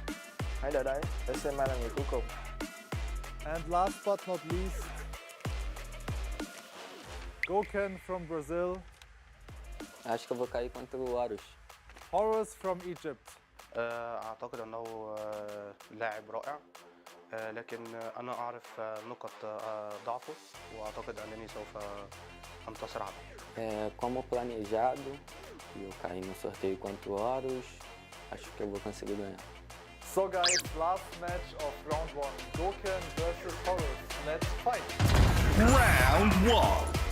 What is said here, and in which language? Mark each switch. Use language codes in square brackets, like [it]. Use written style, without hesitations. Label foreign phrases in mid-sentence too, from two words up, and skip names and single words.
[vi] Hãy đợi đấy, để xem ai là người cuối cùng. [en] And last but not least, Goken from Brazil, [pt] Acho que eu vou cair contra o Horus. [en] Horus from Egypt. [ar] أعتقد أنه لاعب رائع، لكن أنا أعرف نقط ضعفه وأعتقد أنني سوف أنتصر عليه. [pt] Como planejado, e eu caí no sorteio contra o Horus, acho que eu vou conseguir ganhar. [en] So guys, last match of round 1, Goken versus Horus. Let's fight! Round 1.